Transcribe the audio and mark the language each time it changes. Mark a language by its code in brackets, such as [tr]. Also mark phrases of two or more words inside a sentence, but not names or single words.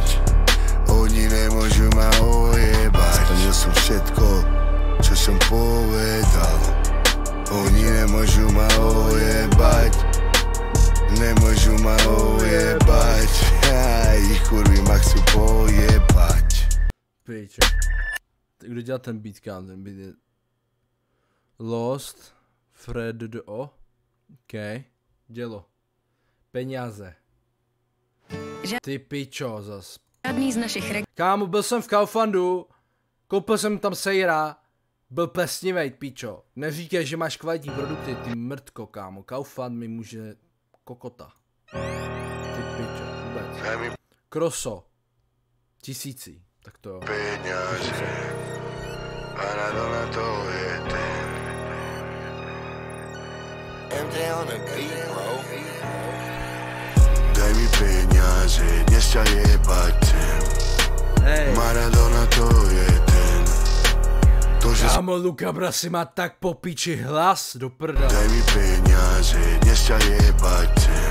[sk] Oni nemôžu ma ojebať. Splnil som všetko, čo som povedal. Oni nemôžu ma ojebať. Nemôžu ma ojebať. Ich kurvy ma chcú pojebať. [cs] Pičo. Kdo dělal ten beat, kámo? Ten beat je Lost Fredo. Dělo. Peníze. Ty pičo zas. Žádný z našich Kámo, byl jsem v Kauflandu, koupil jsem tam sejra Byl plesnivej, pičo. Neříkej, že máš kvalitní produkty, ty mrtko, kámo. Kaufland mi může kokota. Ty pičo, vůbec. Kroso. 1000. Tak to jo. [sk] Peňaže. Maradona to je ten. [en] MJ on the beat, bro. [sk] Daj mi peňaže, dnes ťa jebať chcem. Maradona to je ten. [cs] Kámo, Luka Brasi má tak po piči hlas, do prda. [sk] Daj mi peňaže, dnes ťa jebať chcem.